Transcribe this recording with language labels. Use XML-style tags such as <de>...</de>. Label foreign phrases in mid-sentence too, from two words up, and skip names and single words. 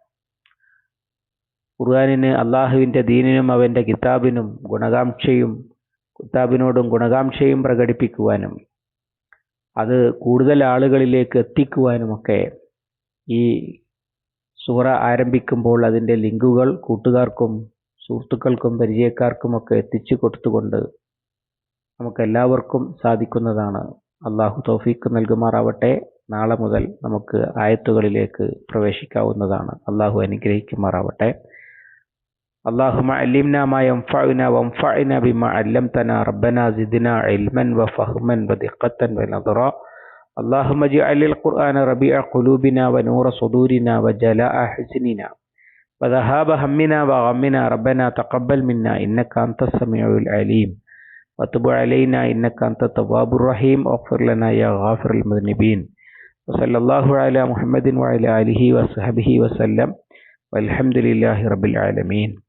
<ml>ഖുർആനിന് അള്ളാഹുവിൻ്റെ ദീനിനും അവൻ്റെ കിതാബിനോടും ഗുണകാംക്ഷയും പ്രകടിപ്പിക്കുവാനും അത് കൂടുതൽ ആളുകളിലേക്ക് എത്തിക്കുവാനുമൊക്കെ ഈ സൂറ ആരംഭിക്കുമ്പോൾ അതിൻ്റെ ലിങ്കുകൾ കൂട്ടുകാർക്കും സുഹൃത്തുക്കൾക്കും പരിചയക്കാർക്കുമൊക്കെ എത്തിച്ചു കൊടുത്തുകൊണ്ട് നമുക്കെല്ലാവർക്കും സാധിക്കുന്നതാണ്. അള്ളാഹു തൗഫീഖ് നൽകുമാറാവട്ടെ. നാളെ മുതൽ നമുക്ക് ആയത്തുകളിലേക്ക് പ്രവേശിക്കാവുന്നതാണ്. അള്ളാഹു അനുഗ്രഹിക്കുമാറാവട്ടെ.</ml> <ar>اللهم علمنا ما ينفعنا وانفعنا بما علمتنا ربنا زدنا علما وفهما ودقة ونظرا اللهم اجعل القرآن ربيع قلوبنا ونور صدورنا وجلاء حزننا وذهاب همنا وغمنا ربنا تقبل منا إنك أنت السميع العليم وتب علينا إنك أنت التواب الرحيم واغفر لنا يا غافر المذنبين وصلى الله على محمد وعلى آله وصحبه وسلم والحمد لله رب العالمين.</ar>